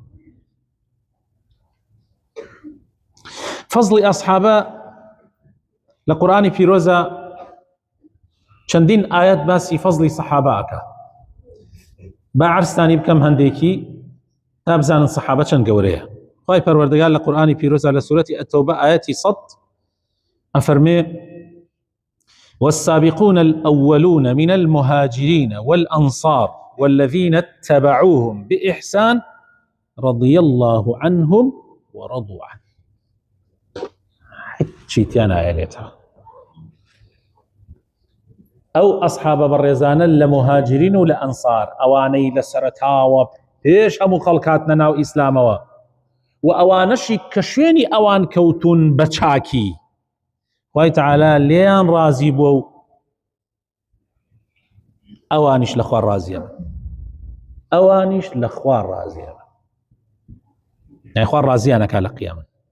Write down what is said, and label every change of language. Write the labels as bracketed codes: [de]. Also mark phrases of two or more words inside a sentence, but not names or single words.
[ckb] فەزڵی ئەسحابە لە قورئانی پیرۆزە چەندین ئاەت باسی فەزڵی سەحابە ئەکا. با عەرزتانی بکەم هەندێکی تا بزانن سەحابە چەند گەورەیە. خوای پەروەردگار لە قورئانی پیرۆزە لە سورەتی ئەتەوبە ئاەتی 100 ئەفەرمێ: [ar] والسابقون الأولون من المهاجرين والأنصار والذين اتبعوهم بإحسان رضي الله عنهم ورضوا عنه. [ckb] چیتیان ئاەتێتە ئەو ئەسحابە بەڕێزانە لە مهاجرین و لە ئەنسار، ئەوانەی لە سەرەتاوە پێش هەموو خەڵکاتنە ناو ئیسلامەوە و ئەوانەشی کە شوێنی ئەوان کەوتون بە چاکی، خوای تەعالا لێیان ڕازی بووە و ئەوانیش لە خوا ڕازیە، ئەوانیش لە خوا ڕازیە، یعنی خوا ڕازیانەکا لە قیامەت.